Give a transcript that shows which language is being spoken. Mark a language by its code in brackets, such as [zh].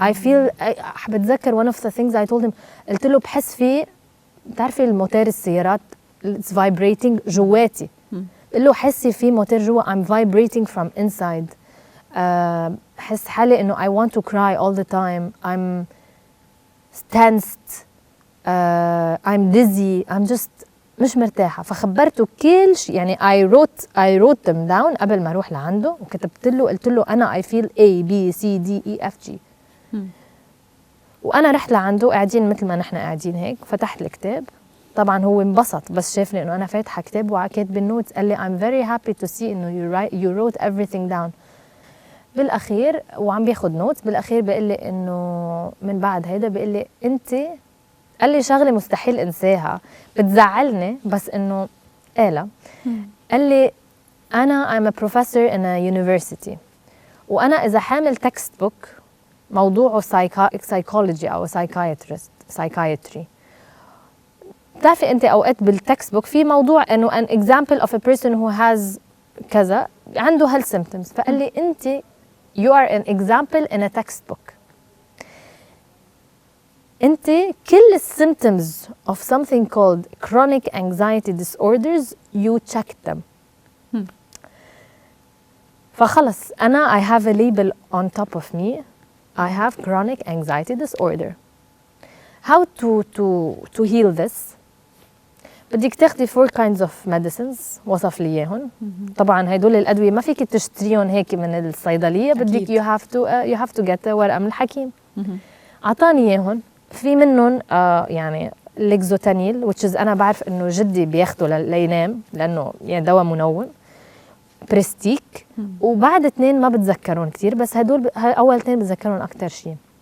[ar] I feel بتذكر [en] one of the things I told him، [ar] قلت له بحس فيه، بتعرفي الموتور السيارات [en] it's vibrating [ar] جواتي، قل له حسي في موتور جوا [en] I'm vibrating from inside. [ar] بحس حالي انه [en] I want to cry all the time. I'm tensed. I'm dizzy. [ar] I'm just مش مرتاحة. فخبرته كل شيء، يعني [en] I wrote them down [ar] قبل ما اروح لعنده، وكتبت له قلت له انا [en] I feel A B C D E F G. [ar] وانا رحت لعنده قاعدين مثل ما نحن قاعدين هيك، فتحت الكتاب. طبعا هو انبسط بس شافني انه انا فاتحه كتاب وكاتبه النوتس، قال لي [en] I'm very happy to see [ar] انه [en] you wrote everything down. [ar] بالاخير وعم بياخد نوتس، بالاخير بيقول لي انه من بعد هيدا بيقول لي انت، قال لي شغله مستحيل انساها بتزعلني بس انه قالها. قال لي انا [en] I'm a professor in a university، [ar] وانا اذا حامل تكست بوك موضوعه psychology او psychiatry، بتعرفي انت اوقات بالتكست بوك في موضوع انه [en] an example of a person who has [ar] كذا عنده هالsymptoms. فقال لي انت [en] you are an example in a textbook. انت كل symptoms of something called chronic anxiety disorders you checked them. [ar] فخلص انا [en] I have a label on top of me. I have chronic anxiety disorder. How to heal this؟ [ar] بدك تاخدي [en] 4 kinds of medicines [ar] وصف لي اياهم. طبعا هدول الادويه ما فيك تشتريهم هيك من الصيدليه، بدك you have to get ورقه من الحكيم. اعطاني اياهم، في منهم يعني ليكزوتانيل which is انا بعرف انه جدي بياخده لينام لانه يعني دواء منوم، بريستيك، وبعد 2 ما بتذكرون كثير، بس هدول اول 2 بتذكرون اكثر شيء.